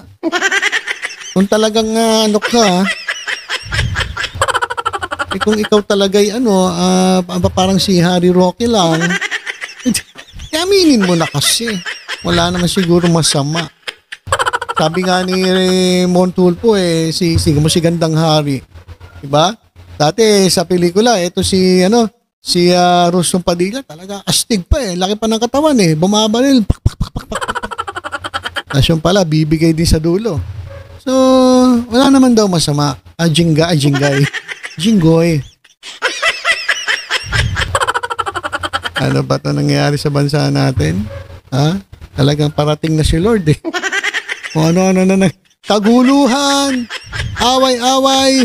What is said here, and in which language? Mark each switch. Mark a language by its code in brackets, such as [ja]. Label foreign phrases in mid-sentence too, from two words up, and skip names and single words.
[tl] Kung talagang ka, kung ikaw talaga'y parang si Harry Roque lang, aminin mo na kasi. Wala naman siguro masama. Sabi nga ni Mon Tulfo si Gandang Hari. Diba? Dati sa pelikula, ito si Si Rusong Padilla, talaga astig pa eh. Laki pa ng katawan eh. Bumabalil. Pak, pak, pak, pak, pak, pak. Tapos yung pala, bibigay din sa dulo. So, wala naman daw masama. Jingay. Jinggoy. Ano ba ito nangyayari sa bansa natin? Ha? Talagang parating na si Lord eh. Kung ano-ano na kaguluhan, away-away.